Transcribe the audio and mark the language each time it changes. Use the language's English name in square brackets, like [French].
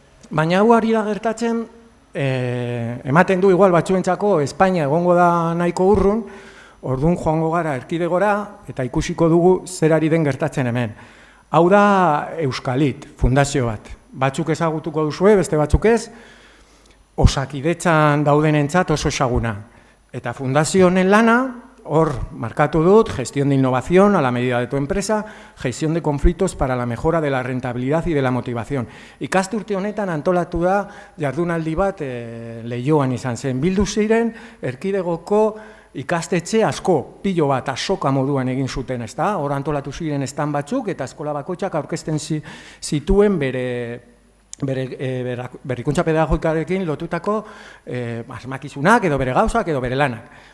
[Basque] Baina hau ari da gertatzen, ematen du igual batzuentzako Espainia egongo da nahiko urrun, orduan joango gara erkidegora, eta ikusiko dugu zer ari den gertatzen hemen. Hau da Euskalit, fundazio bat. Batzuk ezagutuko duzue, beste batzuk ez, Osakidetzan daudenentzat oso ezaguna. Eta fundazio honen lana, hor markatu dut, [Spanish] gestión de innovación a la medida de tu empresa, gestión de conflictos para la mejora de la rentabilidad y de la motivación. [Basque] Ikasturte honetan antolatu da jardunaldi bat Leioan izan zen. Bildu ziren erkidegoko ikastetxe asko, pilo bat, asoka moduan egin zuten, ezta? Hor antolatu ziren estan batzuk eta eskola bakoitzak aurkezten zituen bere berrikuntza pedagogikarekin lotutako asmakizunak edo bere gauzak edo bere lanak.